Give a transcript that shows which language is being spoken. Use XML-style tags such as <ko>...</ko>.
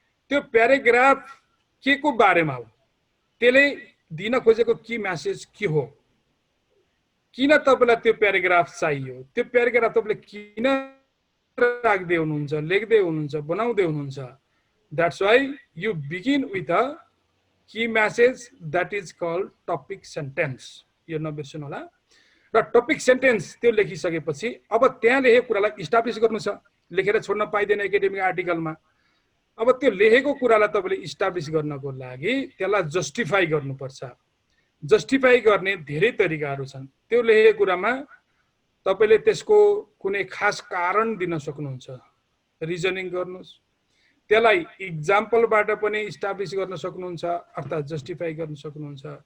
<ne>त्यो प्याराग्राफ के को बारेमा हो, त्यसले दिन खोजेको की मेसेज के हो, किन तपाईलाई त्यो प्याराग्राफ चाहियो, त्यो प्याराग्राफ तपाईले किन राख्दै हुनुहुन्छ, लेख्दै हुनुहुन्छ, बनाउँदै हुनुहुन्छ।</ne> <en>That's why you begin with a key message that is called topic sentence.</en> <ne>यो नबिर्सनु होला। र टपिक सेन्टेन्स त्यो लेखिसकेपछि अब त्यहाँ लेखेको कुरालाई इस्टाब्लिस गर्नु छ। लेखेर छोड्न पाइँदैन एकाडेमिक आर्टिकलमा। अब त्यो लेखेको कुरालाई तपाईँले इस्टाब्लिस गर्नको लागि त्यसलाई जस्टिफाई गर्नुपर्छ। जस्टिफाई गर्ने धेरै तरिकाहरू छन्। त्यो लेखेको कुरामा तपाईँले त्यसको कुनै खास कारण दिन सक्नुहुन्छ, रिजनिङ गर्नुहोस्, त्यसलाई इक्जाम्पलबाट पनि इस्टाब्लिस गर्न सक्नुहुन्छ अर्थात् जस्टिफाई गर्न सक्नुहुन्छ।</ne>